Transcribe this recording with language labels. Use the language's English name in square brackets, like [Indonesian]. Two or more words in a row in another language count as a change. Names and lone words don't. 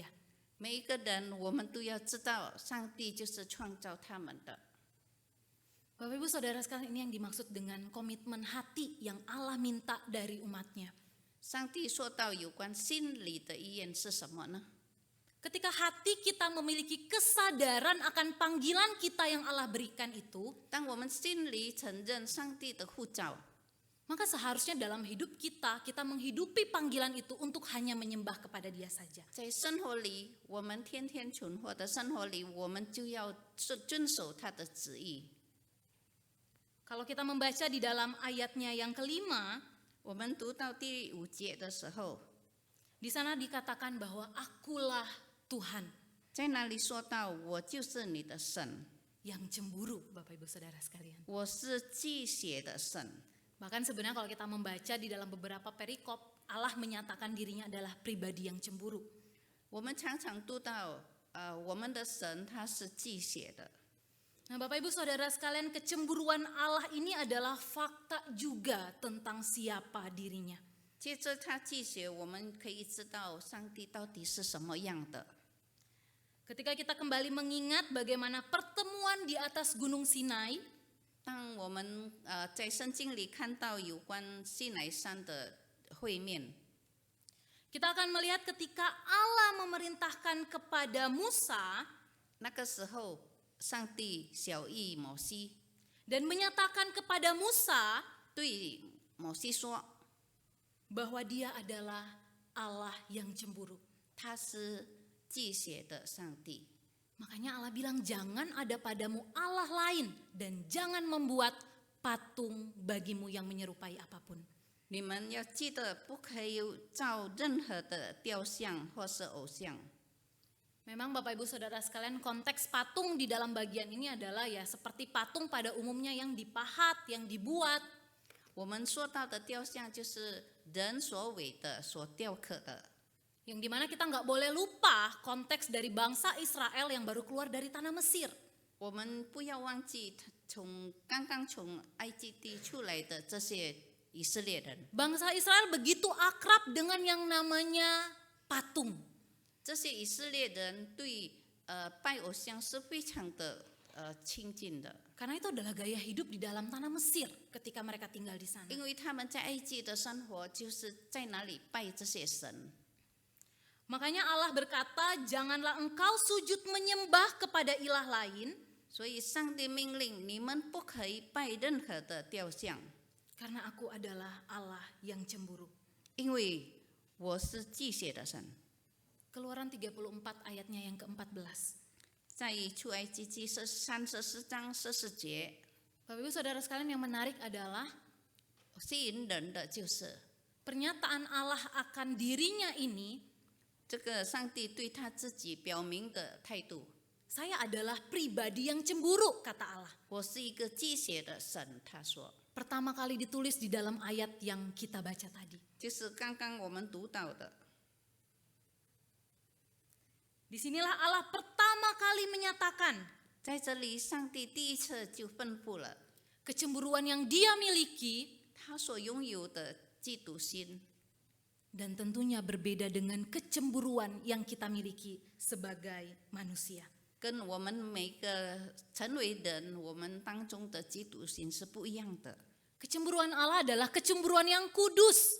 [Chinese] 每一个人，我们都要知道，上帝就是创造他们的。 [Indonesian] Bapak Ibu Saudara sekalian, ini yang dimaksud dengan komitmen hati yang Allah minta dari umatnya. [Chinese] 上帝说到有关心理的意愿是什么呢？ [Indonesian] Ketika hati kita memiliki kesadaran akan panggilan kita yang Allah berikan itu, [Chinese] 当我们心里承认上帝的呼召， [Indonesian] maka seharusnya dalam hidup kita menghidupi panggilan itu untuk hanya menyembah kepada Dia saja. [Chinese] 在生活里，我们天天存活的生活里，我们就要遵守他的旨意。 [Indonesian] Kalau kita membaca di dalam ayatnya yang kelima, [Chinese] 我们读到第5节的时候， [Indonesian] di sana dikatakan bahwa akulah Tuhan [Chinese] 在那里说到：“我就是你的神， [Indonesian] yang cemburu, Bapak Ibu Saudara sekalian. [Chinese] 我是忌血的神。” [Indonesian] Bahkan sebenarnya kalau kita membaca di dalam beberapa perikop, Allah menyatakan dirinya adalah pribadi yang cemburu. [Chinese] 我们常常读到，我们的神他是忌血的。 [Indonesian] Nah, Bapak Ibu Saudara sekalian, kecemburuan Allah ini adalah fakta juga tentang siapa dirinya. [Chinese] 接着他忌血，我们可以知道上帝到底是什么样的。 [Indonesian] Ketika kita kembali mengingat bagaimana pertemuan di atas Gunung Sinai, [Chinese] 当我们在圣经里看到有关西乃山的会面， [Indonesian] kita akan melihat ketika Allah memerintahkan kepada Musa [Chinese] 那个时候上帝小谕摩西， [Indonesian] dan menyatakan kepada Musa [Chinese] 对摩西说 [Indonesian] bahwa dia adalah Allah yang cemburu. [Chinese] 他是忌邪的上帝。 [Indonesian] Makanya Allah bilang jangan ada padamu Allah lain dan jangan membuat patung bagimu yang menyerupai apapun. [Chinese] 你们要记得，不可以造任何的雕像或是偶像。 [Indonesian] Memang Bapak Ibu Saudara sekalian, konteks patung di dalam bagian ini adalah ya seperti patung pada umumnya yang dipahat, yang dibuat. [Chinese] 我们说到的雕像就是人所伪的、所雕刻的。 [Indonesian] Yang dimana kita nggak boleh lupa konteks dari bangsa Israel yang baru keluar dari tanah Mesir. [Chinese] 我们不要忘记，刚刚从埃及地出来的这些以色列人， [Indonesian] Bangsa Israel begitu akrab dengan yang namanya patung. [Chinese] 这些以色列人对拜偶像是非常的亲近的， [Indonesian] Karena itu adalah gaya hidup di dalam tanah Mesir ketika mereka tinggal di sana. [Chinese] 因为他们在埃及的生活就是在哪里拜这些神。 [Indonesian] Makanya Allah berkata, janganlah engkau sujud menyembah kepada ilah lain, [Chinese] 所以上帝命令你们不可以拜任何的雕像， [Indonesian] karena aku adalah Allah yang cemburu. [Chinese] 因为我是忌邪的神。 [Indonesian] Keluaran 34 ayatnya yang ke-14. [Chinese] 在出埃及记34章14节， [Indonesian] Bapak Ibu Saudara sekalian, yang menarik adalah [Chinese] 吸引人的就是 [Indonesian] pernyataan Allah akan dirinya ini, [Chinese] 这个上帝对他自己表明的态度。 [Indonesian] saya adalah pribadi yang cemburu, kata Allah. [Chinese] 我是一个忌邪的神，他说， [Indonesian] Pertama kali ditulis di dalam ayat yang kita baca tadi. [Chinese] 就是刚刚我们读到的。 [Indonesian] Disinilah Allah pertama kali menyatakan [Chinese] 在这里，上帝第一次就吩咐了 [Indonesian] kecemburuan yang dia miliki [Chinese] 他所拥有的嫉妒心， [Indonesian] dan tentunya berbeda dengan kecemburuan yang kita miliki sebagai manusia. [Chinese] 跟我们每个成为人，我们当中的嫉妒心是不一样的。 [Indonesian] Kecemburuan Allah adalah kecemburuan yang kudus,